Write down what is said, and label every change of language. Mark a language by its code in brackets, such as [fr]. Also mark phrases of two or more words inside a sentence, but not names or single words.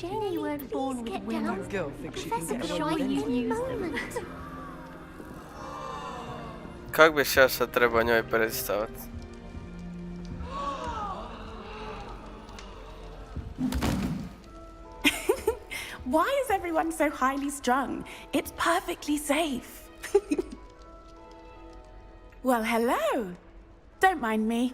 [en] Shame you weren't born with wings. That girl thinks she can get Professor away with Shy anything. used them. [hr] Kak bi se ja sad trebao njoj predstaviti? [en] Why is everyone so highly strung? It's perfectly safe. Well, hello. Don't mind me.